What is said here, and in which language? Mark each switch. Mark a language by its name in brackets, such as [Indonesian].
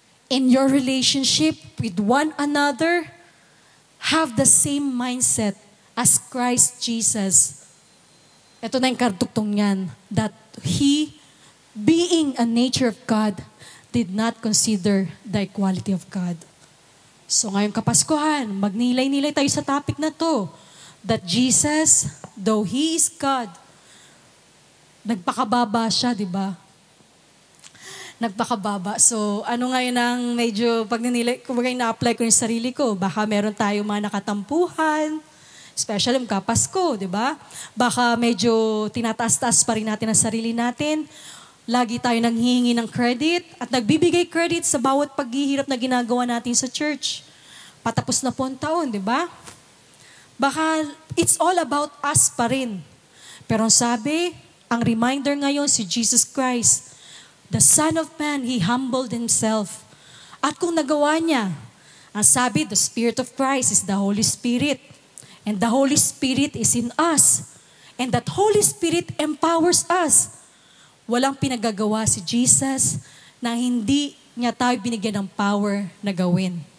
[English] In your relationship with one another, have the same mindset as Christ Jesus. Ito na yung kartuktong niyan, that He, being a nature of God, did not consider the equality of God. [Filipino] So ngayong Kapaskuhan, magnilay-nilay tayo sa topic na to, that Jesus, though He is God, nagpakababa siya, di ba? Nagpakababa. So, ano ngayon ang medyo, pag kumbaga na-apply ko yung sarili ko, baka meron tayong mga nakatampuhan, especially Pasko, di ba? Baka medyo tinataas-taas pa rin natin ang sarili natin. Lagi tayo nanghihingi ng credit at nagbibigay credit sa bawat paghihirap na ginagawa natin sa church. Patapos na po ang taon, di ba? [English] Baka it's all about us pa rin. Pero ang sabi, ang reminder ngayon si Jesus Christ, the Son of Man, He humbled Himself. At kung nagawa niya, ang sabi, the Spirit of Christ is the Holy Spirit. And the Holy Spirit is in us. And that Holy Spirit empowers us. [Filipino] Walang pinagagawa si Jesus na hindi niya tayo binigyan ng power na gawin.